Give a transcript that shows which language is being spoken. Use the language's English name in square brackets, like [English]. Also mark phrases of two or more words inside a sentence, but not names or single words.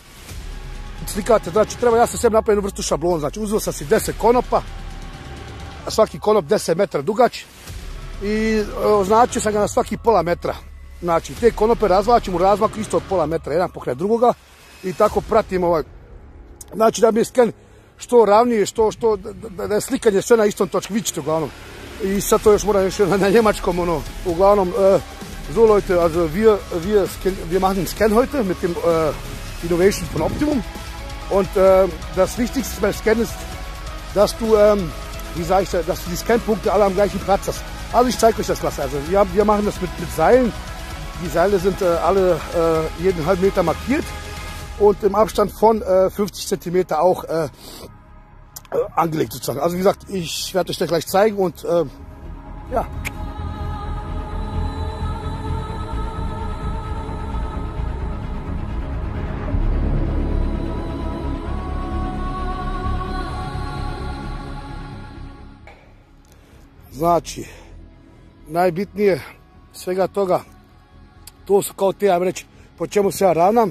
[Croatian] Slikate, znači treba, ja sam sebi napravio vrstu šablona, znači uzeo sam si 10 konopa, a svaki konop 10 metara dugač i označio sam ga na svaki pola metra. Znači te konope razvlačim u razmaku isto od pola metra, jedan pokraj drugoga i tako pratim znači da bi je sken što ravnije, da je slikanje sve na istom točki, vidite ćete uglavnom. I sad to još moram još na njemačkom, uglavnom, [German] so Leute, also wir machen den Scan heute mit dem Innovation von Optimum. Und das Wichtigste beim Scan ist, dass du, dass du die Scanpunkte alle am gleichen Platz hast. Also ich zeige euch das Klasse. Also wir machen das mit Seilen. Die Seile sind alle jeden halben Meter markiert und im Abstand von 50 cm auch angelegt sozusagen. Also wie gesagt, ich werde euch das gleich zeigen und ja. [Croatian] Znači, najbitnije svega toga, to su kao te, ja reći, po čemu se ja ravnam.